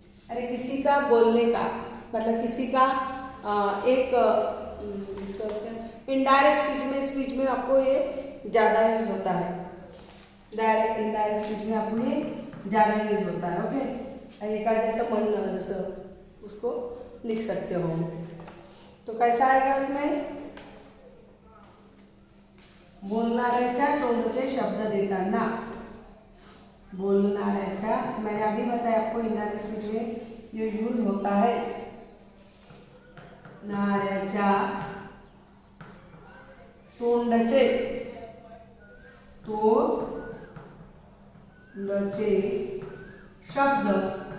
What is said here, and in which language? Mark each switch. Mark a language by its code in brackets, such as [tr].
[hi] अरे किसी का बोलने का मतलब किसी का एक जिसका होता है इनडायरेक्ट स्पीच में आपको ये ज़्यादा यूज होता है. डायरेक्ट इनडायरेक्ट स्पीच में आपको ये ज़्यादा यूज होता है. ओके, [mr] एखाद्याचं म्हणणं जसं [hi] उसको लिख सकते हो. तो कैसा आएगा उसमें? [mr] बोलणाऱ्याच्या तोंडचे शब्द देताना. [hi] बोलणाऱ्याच्या, मैंने अभी बताया आपको इनडायरेक्ट स्पीच में ये यूज होता है. [mr] नाऱ्याच्या तोंडचे, तोंडचे शब्द